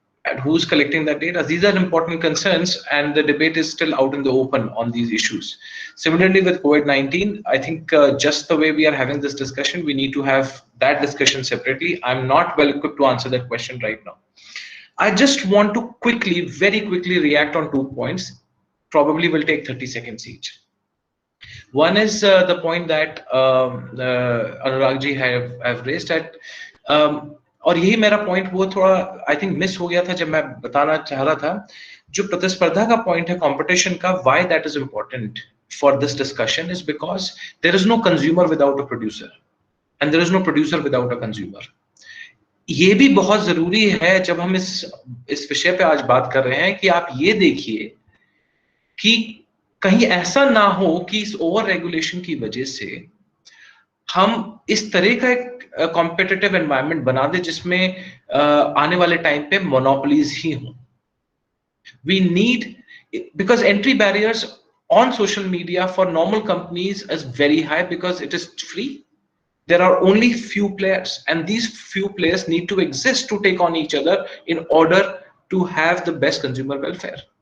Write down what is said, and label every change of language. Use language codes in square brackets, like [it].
[en] And who's collecting that data? These are important concerns, and the debate is still out in the open on these issues. Similarly, with COVID-19, I think just the way we are having this discussion, we need to have that discussion separately. I'm not well equipped to answer that question right now. I just want to quickly, very quickly react on 2 points. Probably will take 30 seconds each. One is the point that Anurag ji have raised at, [hi] और यही मेरा point वो थोड़ा I think miss हो गया था जब मैं बताना चाह रहा था। जो प्रतिस्पर्धा का पॉइंट है, कंपटीशन का, [en] Why that is important for this discussion is because there is no consumer without a producer and there is no producer without a consumer. [hi] ये भी बहुत जरूरी है जब हम इस विषय पे आज बात कर रहे हैं कि आप ये देखिए कि कहीं ऐसा ना हो कि इस ओवर रेगुलेशन की वजह से हम इस तरह का एक कॉम्पिटिटिव एनवायरनमेंट बना दे जिसमें आने वाले टाइम पे मोनोपोलीज ही हों। [en] We need, because entry barriers on social media for normal companies is very high because it is free. There are only few players, and these few players need to exist to take on each other in order to have the best consumer welfare.